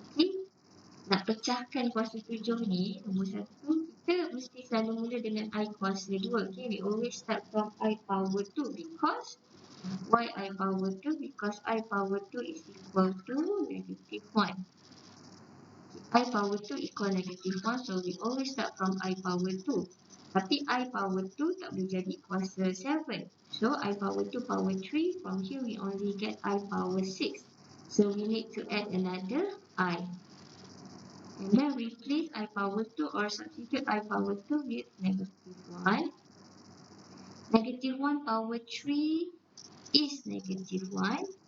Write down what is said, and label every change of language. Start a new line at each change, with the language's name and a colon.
Malay: Okay, nak pecahkan kuasa 7 ni, nombor 1, kita mesti selalu mula dengan I kuasa 2.
English: Okay, we always start from I power 2 because why I power 2? Because I power 2 is equal to negative 1. I power 2 equal negative 1, so we always start from I power 2.
Malay: Tapi I power 2 tak boleh jadi kuasa 7.
English: So I power 2 power 3, from here we only get I power 6. So we need to add another I. And then replace I power 2 or substitute I power 2 with negative 1. Negative 1 power 3 is negative 1.